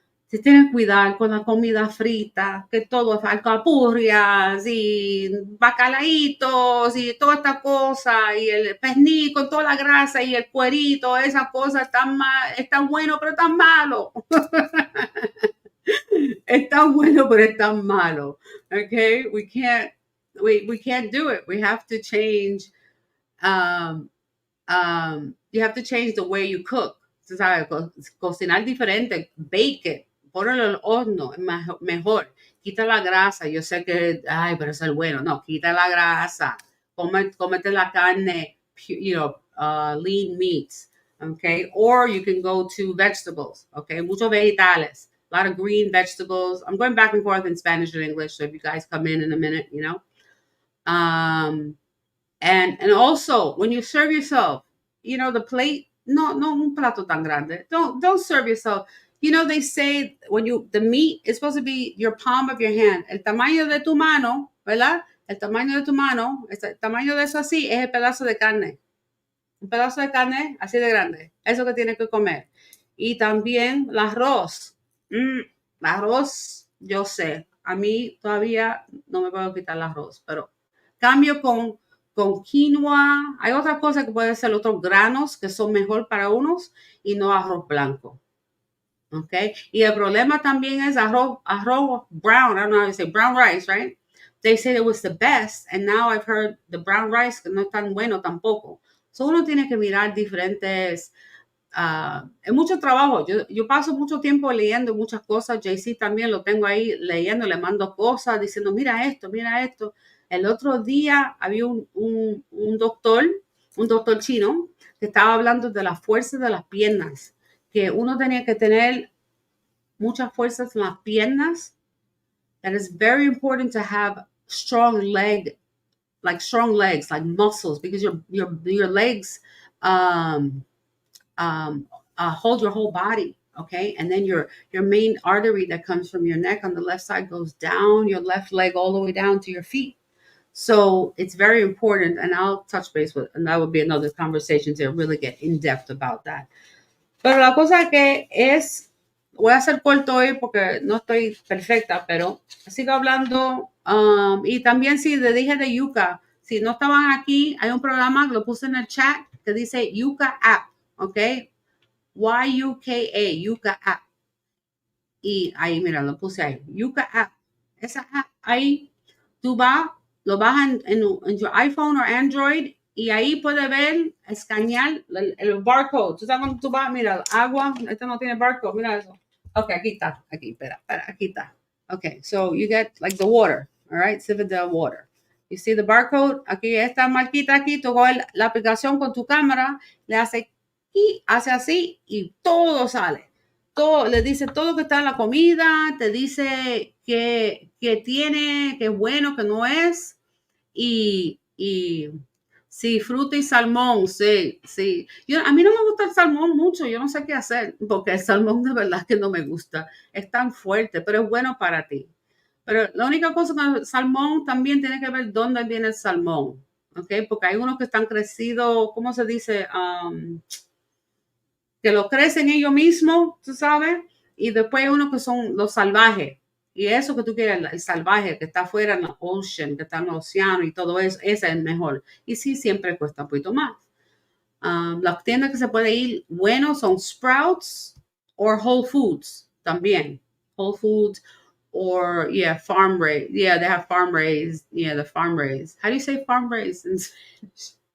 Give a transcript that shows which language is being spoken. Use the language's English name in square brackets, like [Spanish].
[Spanish] se tiene que cuidar con la comida frita, que todo es alcapurrias y bacalaitos y toda esta cosa, y el pernil con toda la grasa y el cuerito, esa cosa es tan bueno, pero tan malo. Es tan bueno, pero es tan malo. [English] Okay, we can't do it. We have to change. Um, you have to change the way you cook. [Spanish] Tú sabes, cocinar diferente, [English] bake it, [Spanish] ponlo al horno, es mejor. Quita la grasa. Yo sé que, ay, pero eso es bueno. No, quita la grasa. Cómete la carne, [English] lean meats. Okay, or you can go to vegetables. Okay, [Spanish] muchos vegetales, [English] a lot of green vegetables. I'm going back and forth in Spanish and English, so if you guys come in a minute, Um, and also when you serve yourself, the plate, [Spanish] no un plato tan grande. [English] Don't serve yourself. They say the meat is supposed to be your palm of your hand. [Spanish] El tamaño de tu mano, ¿verdad? El tamaño de tu mano, el tamaño de eso así es el pedazo de carne. Un pedazo de carne así de grande. Eso que tienes que comer. Y también el arroz. El arroz, yo sé. A mí todavía no me puedo quitar el arroz, pero cambio con quinoa. Hay otras cosas que pueden ser otros granos que son mejor para unos y no arroz blanco. Okay. Y el problema también es arroz brown. [English] I don't know how to say brown rice, right? They said it was the best, and now I've heard the brown rice [Spanish] que no es tan bueno tampoco. So uno tiene que mirar diferentes. Es mucho trabajo. Yo paso mucho tiempo leyendo muchas cosas. JC también lo tengo ahí leyendo, le mando cosas diciendo, mira esto, mira esto. El otro día había un doctor chino, que estaba hablando de la fuerza de las piernas, que uno tenía que tener muchas fuerzas en las piernas. [English] That is very important to have strong legs, like muscles, because your legs hold your whole body. Okay, and then your main artery that comes from your neck on the left side goes down your left leg all the way down to your feet. So it's very important, and I'll touch base with, and that would be another conversation to really get in depth about that. [Spanish] Pero la cosa que voy a hacer corto hoy porque no estoy perfecta, pero sigo hablando. Y también si le dije de Yuka, si no estaban aquí, hay un programa, lo puse en el chat, que dice Yuka App, ¿ok? YUKA, Yuka App. Y ahí, mira, lo puse ahí, Yuka App. Esa app, ahí tú lo bajas en [English] your iPhone [Spanish] o Android, y ahí puedes ver, escanear el barcode. Tú sabes cuando tú vas, mira, agua, este no tiene barcode, mira eso. Ok, aquí está, espera, aquí está. [English] Okay, so you get like the water, all right, the water. You see the barcode, [Spanish] aquí esta marquita aquí, tú coges la aplicación con tu cámara, le hace y hace así y todo sale. Todo, le dice todo que está en la comida, te dice que tiene, que es bueno, que no es. Y sí, fruta y salmón, sí. A mí no me gusta el salmón mucho, yo no sé qué hacer, porque el salmón de verdad que no me gusta. Es tan fuerte, pero es bueno para ti. Pero la única cosa con el salmón también tiene que ver dónde viene el salmón, ¿ok? Porque hay unos que están crecidos, ¿cómo se dice? Que lo crecen ellos mismos, tú sabes, y después hay unos que son los salvajes. Y eso que tú quieres, el salvaje que está afuera en la ocean, que está en el océano y todo eso, ese es el mejor. Y sí, siempre cuesta un poquito más. Las tiendas que se puede ir buenos son Sprouts o Whole Foods también. [English] Whole Foods or, farm raised. Yeah, they have farm raised. Yeah, the farm raised. How do you say farm raised in Spanish?